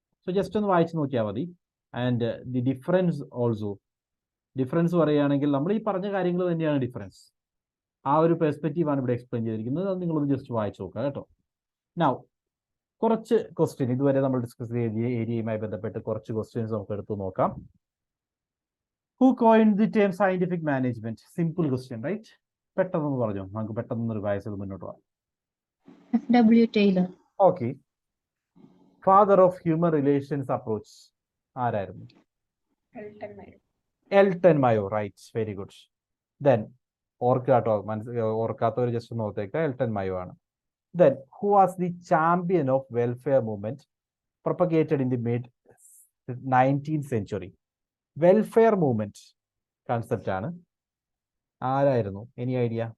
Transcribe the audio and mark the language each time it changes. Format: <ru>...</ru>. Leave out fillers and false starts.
<ml>So just ഒന്ന് വായിച്ചു നോക്കിയാൽ മതി.</ml> <en>and the difference also,</en> <ml>difference പറയുകയാണെങ്കിൽ നമ്മൾ ഈ പറഞ്ഞ കാര്യങ്ങൾ തന്നെയാണ് ഡിഫറൻസ്. ആ ഒരു പെർസ്പെക്റ്റീവാണ് ഇവിടെ എക്സ്പ്ലെയിൻ ചെയ്തിരിക്കുന്നത്. അത് നിങ്ങളൊന്ന് ജസ്റ്റ് വായിച്ചു നോക്കുക കേട്ടോ. നൗ കുറച്ച് ക്വസ്റ്റ്യൻ ഇതുവരെ നമ്മൾ ഡിസ്കസ് ചെയ്ത ഏരിയയുമായി ബന്ധപ്പെട്ട് കുറച്ച് ക്വസ്റ്റ്യൻസ് നമുക്ക് എടുത്തു നോക്കാം.</ml> <en>Who coined the term scientific management? Simple question, right?</en> <ml>പെട്ടെന്ന് പറഞ്ഞു, നമുക്ക് പെട്ടെന്ന് റിവൈസ് ചെയ്ത് മുന്നോട്ട് പോകാം.</ml> <en>FW Taylor.</en> <ml>Okay, father of human relations approach ആരായിരുന്നു? എൽട്ടൺ മയോ,</ml> <en>Right, very good.</en> <ml>Then ഓർക്കാത്തവർ just ഒന്ന് ഓർത്തേക്കുക, എൽട്ടൺ മയോ ആണ്.</ml> <en>Then who was the champion of welfare movement propagated in the mid 19th century?</en> <ml>Welfare movement concept ആണ്, ആരായിരുന്നു?</ml> <en>Any idea?</en>